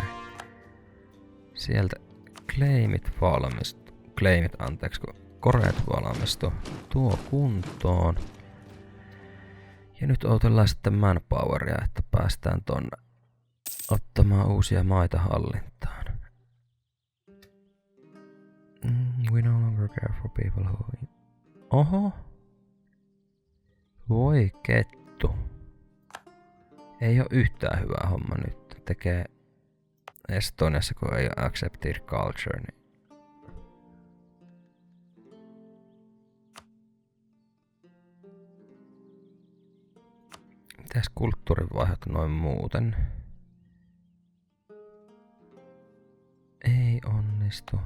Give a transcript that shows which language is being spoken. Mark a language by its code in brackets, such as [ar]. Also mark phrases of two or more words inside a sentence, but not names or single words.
[fi] Sieltä kun koreet valmistu tuo kuntoon. Ja nyt odotellaan sitten manpoweria, että päästään tonne ottamaan uusia maita hallintaan. [en] We no longer care for people who... [fi] Oho! Voi kettu. Ei oo yhtään hyvää homma nyt. Tekee Estoniassa, kun ei oo [en] accepted culture, [fi] niin... Mitäs kulttuurivaihot noin muuten? Ei onnistu.